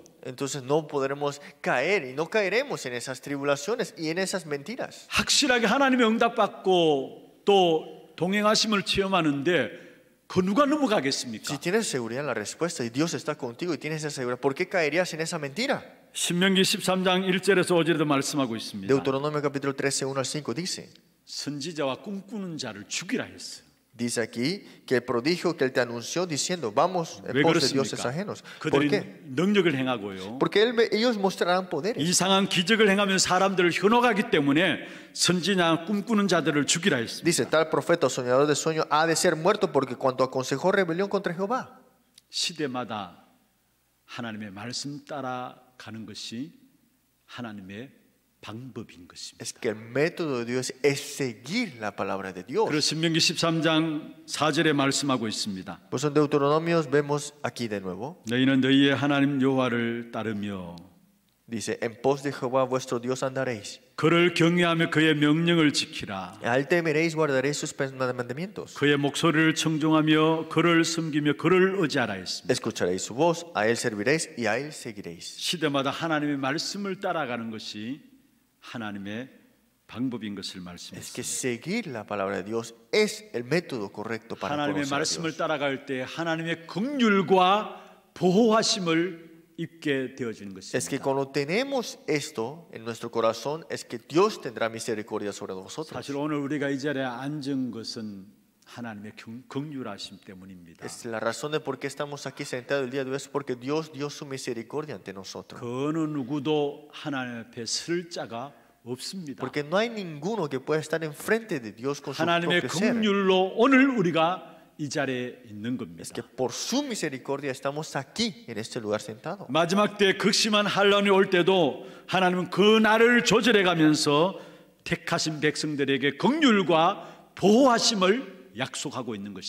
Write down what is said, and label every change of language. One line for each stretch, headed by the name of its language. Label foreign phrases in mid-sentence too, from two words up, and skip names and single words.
Spanish: Entonces no podremos caer y no caeremos en esas tribulaciones y en esas mentiras.
Korean: 확실하게 하나님의 응답받고 또 동행하심을 체험하는데 그 누가 넘어가겠습니까?
Spanish: Si tienes seguridad en la respuesta y Dios está contigo y tienes esa seguridad, ¿por qué caerías en esa mentira?
Korean: 신명기 13장 1절에서 5절에도 말씀하고 있습니다.
Spanish: Deuteronomio capítulo 13, 1 al 5 dice:
Korean: 선지자와 꿈꾸는 자를 죽이라 했어요.
Spanish: Dice aquí que el prodigio que él te anunció diciendo, vamos en
Korean: 왜
Spanish: pos de dioses
Korean: 그렇습니까?
Spanish: ajenos. ¿Por
Korean: 그들이
Spanish: qué?
Korean: 능력을 행하고요.
Spanish: Porque ellos mostrarán poderes.
Korean: 이상한 기적을 행하면 사람들을 현혹하기 때문에 선지자 꿈꾸는 자들을 죽이라 했습니다.
Spanish: Dice, tal profeta o soñador de sueño ha de ser muerto porque cuando aconsejó rebelión contra Jehová.
Korean: 시대마다 하나님의 말씀 따라가는 것이 하나님의 방법인 것입니다.
Spanish: Es que el método de Dios es seguir la palabra de Dios.
Korean: 그래서 신명기 13장 4절에 말씀하고 있습니다.
Spanish: Pues en Deuteronomios vemos aquí de nuevo.
Korean: 너희는 너희의 하나님 여호와를 따르며
Spanish: Dice, en pos de Jehová vuestro Dios andaréis.
Korean: 그를 경외하며 그의 명령을 지키라.
Spanish: A él temeréis, guardaréis sus mandamientos.
Korean: 그의 목소리를 청종하며 그를 섬기며 그를 의지하라 했습니다.
Spanish: Escucharéis su voz, a él serviréis y a él seguiréis.
Korean: 시대마다 하나님의 말씀을 따라가는 것이 하나님의 방법인 것을
Spanish: Es que
Korean: 말씀했습니다.
Spanish: seguir la palabra de Dios es el método correcto para
Korean: 하나님의
Spanish: conocer a
Korean: 말씀을
Spanish: Dios.
Korean: 따라갈 때 하나님의 긍휼과 보호하심을 입게 되어지는
Spanish: Es que
Korean: 것입니다.
Spanish: cuando tenemos esto en nuestro corazón, es que Dios tendrá misericordia sobre nosotros.
Korean: 사실 오늘 우리가 이 자리에 앉은 것은 하나님의 긍휼하심 때문입니다.
Spanish: Es la razón de por qué estamos aquí sentados el día de hoy es porque Dios dio su misericordia ante nosotros.
Korean: 그 어느 누구도 하나님 앞에 설 자가 없습니다.
Spanish: Porque no hay ninguno que pueda estar enfrente de Dios con su
Korean: 하나님의
Spanish: propio ser.
Korean: 긍휼로 오늘 우리가 이 자리에 있는
Spanish: Es que
Korean: 겁니다.
Spanish: por su misericordia estamos aquí en este lugar sentado.
Korean: 마지막 때 극심한 환란이 올 때도 하나님은 그 날을 조절해 가면서 택하신 백성들에게 긍휼과 보호하심을 약속하고 있는 것입니다.